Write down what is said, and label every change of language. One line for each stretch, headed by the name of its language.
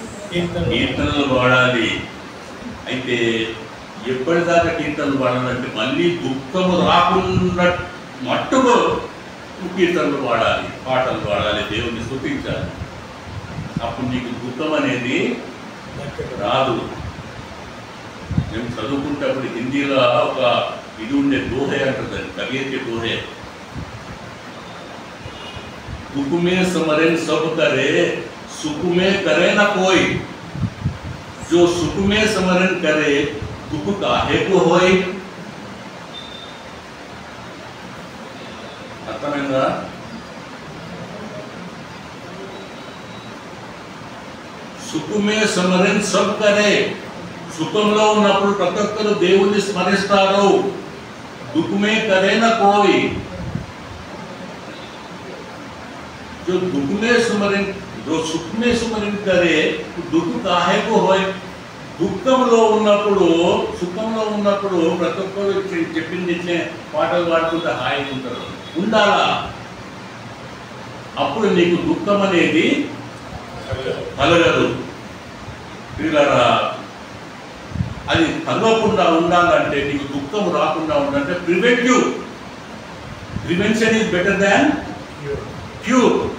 Telugu: కీర్తనలు పాడాలి. అయితే ఎప్పటిదాకా కీర్తనలు పాడాలంటే మళ్ళీ దుఃఖము రాకుండా మట్టుకు కీర్తనలు పాడాలి, పాటలు పాడాలి, దేవుని స్తుతించాలి. అప్పుడు నీకు దుఃఖం అనేది రాదు. మేము చదువుకుంటప్పుడు హిందీలో ఒక ఇది ఉండే దోహే అంటుంది, కవియతే దోహే.
Hindi: दुख में स्मरण सब करे, सुख में करे न कोई, जो सुख में स्मरण करे दुख काहे को होय.
Telugu: అర్థమైందా?
Hindi: సుఖమే స్మరణ సబ్ కరే.
Telugu: సుఖంలో ఉన్నప్పుడు ప్రతి ఒక్కరు దేవుణ్ణి స్మరిస్తారు.
Hindi: దుఃఖమే కరే నా కోయి. जो दुख में सुमरण जो सुख में सुमरण करे दुख काहे को होय.
Telugu: దుఃఖంలో ఉన్నప్పుడు సుఖంలో ఉన్నప్పుడు ప్రతి ఒక్కరు చెప్పింది పాటలు పాడుకుంటే హాయిగా ఉంటారు. ఉండాలా, అప్పుడు నీకు దుఃఖం అనేది కలగదు. పిల్లరా, అది కలగకుండా ఉండాలంటే, నీకు దుఃఖం రాకుండా ఉండాలంటే
English: Prevention is better than cure.